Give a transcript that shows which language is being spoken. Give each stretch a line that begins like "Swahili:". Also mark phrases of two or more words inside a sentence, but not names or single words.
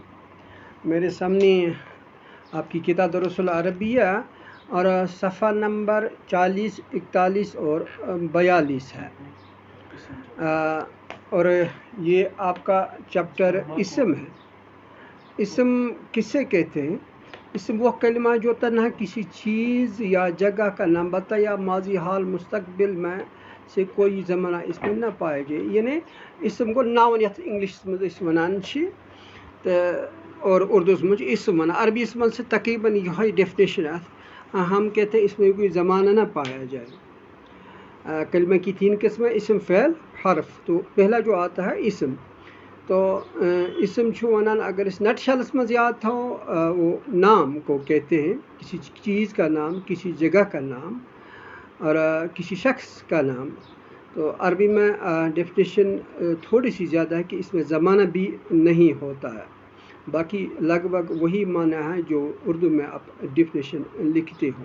Urdu: میرے سامنے آپ کی کتاب دروس العربیہ اور صفحہ نمبر 40، 41 اور 42 ہے، اور یہ آپ کا چیپٹر اسم ہے۔ اسم کسے کہتے ہیں؟ اسم وہ کلمہ جو تنہا کسی چیز یا جگہ کا نام بتا یا ماضی، حال، مستقبل میں سے کوئی زمانہ اس میں نہ پائے جائے، یعنی اسم کو ناون
Kashmiri: یت انگلش میں اس ونان چھ
Urdu: اور اردو میں اسم ونان، عربی اسم سے تقریباً یہ ڈیفینیشن ہے۔ ہم کہتے ہیں اس میں کوئی زمانہ نہ پایا جائے۔ کلمہ کی 3 قسمیں، اسم، فعل، حرف۔ تو پہلا جو آتا ہے اسم، تو
Kashmiri: اسم چھو ونان
Urdu: اگر اس نٹ شلس میں یاد تھا، وہ نام کو کہتے ہیں، کسی چیز کا نام، کسی جگہ کا نام اور کسی شخص کا نام۔ تو عربی میں ڈیفینیشن تھوڑی سی زیادہ ہے کہ اس میں زمانہ بھی نہیں ہوتا ہے، باقی لگ بھگ وہی معنی ہے جو اردو میں آپ ڈیفینیشن لکھتے ہو۔